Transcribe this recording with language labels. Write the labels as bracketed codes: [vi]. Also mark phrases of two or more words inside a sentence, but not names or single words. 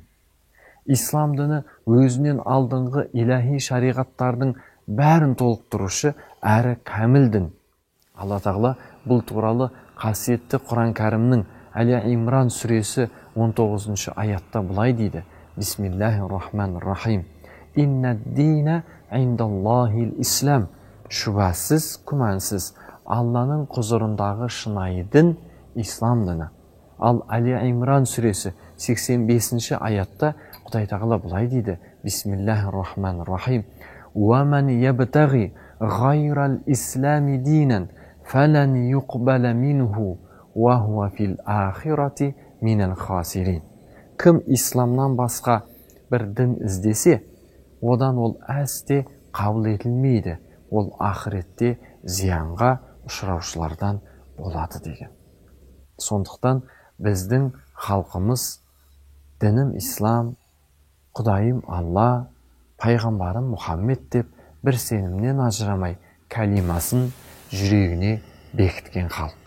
[kk] Ислам діні өзінен алдыңғы иләһи шариғаттардың бәрін толықтырушы әрі кәміл дін. Алла Тағала бұл туралы қасиетті Құран кәрімнің Әлі Имран сүресі 19 аятта бұлай дейді: [ar] بسم الله الرحمن الرحيم. إن الدين عند الله الإسلام. [kk] Шүбәсіз, күмәнсіз, Алланың құзырындағы шынайы дін ислам діні. Ал Али Имран сүресі 85 аятта Құдай тағала бұлай дейді: [ar] بسم الله الرحمن الرحيم. وَمَنْ يَبْتَغِي غَيْرَ الْإِسْلَامِ دِينًا فَلَنْ يُقْبَلَ مِنْهُ وَهُوَ فِي الْآخِرَةِ مِنَ الْخَاسِرِينَ. [kk] Кім исламнан басқа бір дін іздесе, одан ол әсте қабыл етілмейді, ол ақыретте зиянға ұшыраушылардан болады деген. Сондықтан біздің халқымыз дінім ислам, Құдайым Алла, пайғамбарым Мұхаммед деп бір сенімнен ажырамай кәлимасын жүрегіне бекіткен халық.